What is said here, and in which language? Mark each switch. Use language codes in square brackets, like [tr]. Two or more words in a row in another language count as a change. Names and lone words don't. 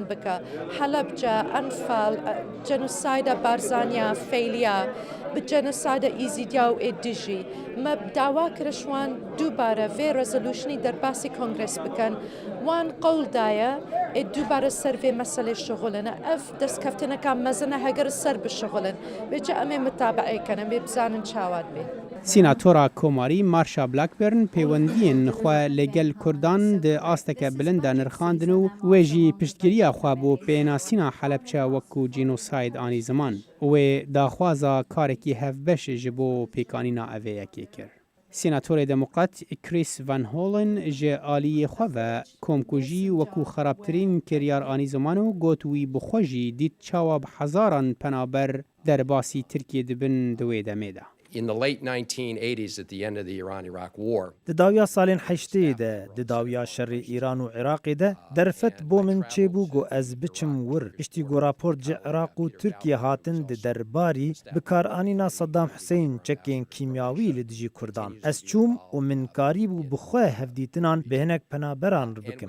[ku] بکە حەلەبجە ئەنفال جەنۆسایدا بارزانیا فەیلیا بجەنۆسایدا ئیزیدیا و ئێدژی مە داوا کرشوان دووبارە vê ڕێزۆلوشنی دەرباسی کۆنگرس بکەن وان قەولدایە دووبارە سەر vê مەسەلێ شغڵنە ئەف دەستکەفتنەکە مەزنە هەگەر سەر بشغڵن بێجە ئەمێ متابعەکەن ئەمێ بزانن چاوات بێ. سیناتۆرا کۆماری مارشا بلاکبرن پەیوەندیên xwe lêgel Kurdan di asteke bilind de nirxandin û wê jî piştgiriya xwe bo pênasîna Helepçe wekû jînosayid anî ziman. Wê daxwaza karekî hevbeş ji bo pêkanîna evêyekê kir. Sînatorê Demokrat Chris Van Hollen ji aliyê xwe ve komkujî wekû xerabtirîn kiryar anî ziman û got wî bi xwe jî dît çawa bi hezaran penaber derbasî Tirkiye dibin di wê demê de. [en] In the late 1980s, at the end of the Iran-Iraq War, [ku] di dawiya salên heştê de di dawiya şerê Îran û Iraqê de derfet bo min çêbû got ez biçim wir piştî got rapor ji Iraq û Tirkiye hatin di derbarî bikaranîna Saddam Hüseyin çekên kîmyawî li dijî Kurdan. Ez çûm û min karîbû bi xwe hevdîtinan bi hinek penaberan bikim.